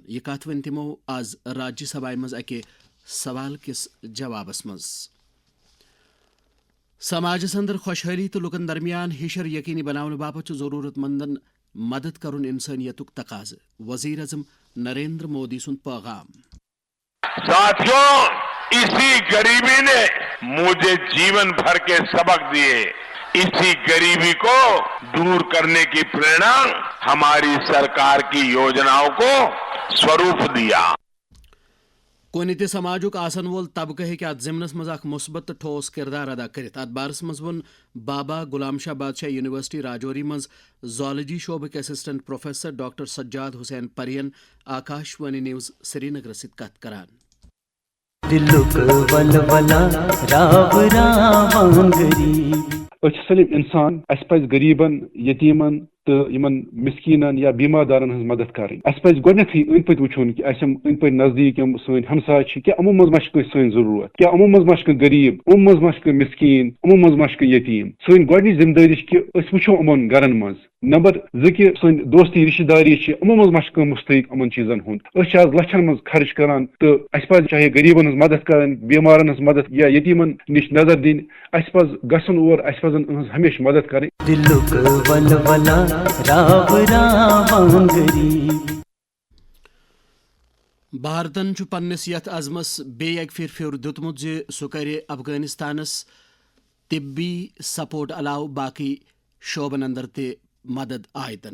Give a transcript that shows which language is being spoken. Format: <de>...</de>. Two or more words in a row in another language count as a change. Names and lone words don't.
<ks>یہ کت ون تمو آز راجیہ سبھا مز اکہ سوال کس جوابس مز. سماجس اندر خوشحالی تو لکن درمیان ہشر یقینی بناؤن باپت ضرورت مندن مدد کرن انسانیتک تقاض. وزیر اعظم نریندر مودی سن پیغام.</ks> <hi>साथियों, इसी ग़रीबी ने मुझे जीवन भर के सबक़ दिए. इसी ग़रीबी को दूर करने की प्रेरणा हमारी सरकार की योजनाओं को स्वरूप दिया.</hi> <ks>کن تہ سماجک آسن وول طبقہ ہیکہ ات ضمنس مز اخ مثبت تو ٹھوس کردار ادا کرت. ات بارس مز ون بابا غلام شاہ بادشاہ یونیورسٹی راجوری مز زالجی شعبک اسسٹنٹ پروفیسر ڈاکٹر سجاد حسین پرین آکاشوانی نیوز سری نگر ست کت کران. سلیم انسان اس پز غریبن یتیمن تو یمن مسکینن یا بیمار دارن ہز مدد کریں. اس پز گۄڈنیتھٕے أنٛدۍ پٔکۍ وٕچھُن کہ اسہِ أنٛدۍ پٔکۍ نزدیٖک یِم سٲنۍ ہمساے چھِ کیٛاہ یِمو منٛز ما چھِ کٲنٛسہِ سٲنۍ ضروٗرت، کیٛاہ یِمو منٛز ما چھِ کانٛہہ غریٖب، یِمو منٛز ما چھِ کانٛہہ مسکیٖن، یِمو منٛز ما چھِ کانٛہہ یتیٖم. سٲنۍ گۄڈنِچ ذمہٕ دٲری چھِ کہ أسۍ وٕچھو یِمن گرن منٛز. نمبر 2 کہ سٲنۍ دوستی رشتہ داری چھِ یِمو منٛز ما چھِ کانٛہہ مستحق یِمن چیٖزن ہُنٛد. أسۍ چھِ آز لچھن منٛز خرچ کران تہٕ اسہِ پزِ چاہے غریٖبن ہٕنٛز مدد کرٕنۍ، بیمارن ہٕنٛز مدد یا یتیٖمن نِش نظر دِنۍ. اسہِ پزِ گژھُن اور، اسہِ پزن یِہٕنٛز ہمیشہِ مدد کرٕنۍ. بھارتن پننس یتھ عزمس بیٚیہِ اکہِ پھِرِ پھیور دیُتمُت زِ سُہ کرِ افغانستانس طبی سپورٹ علاوٕ باقٕے شعبن اندر تہِ مدد آیتن.</ks>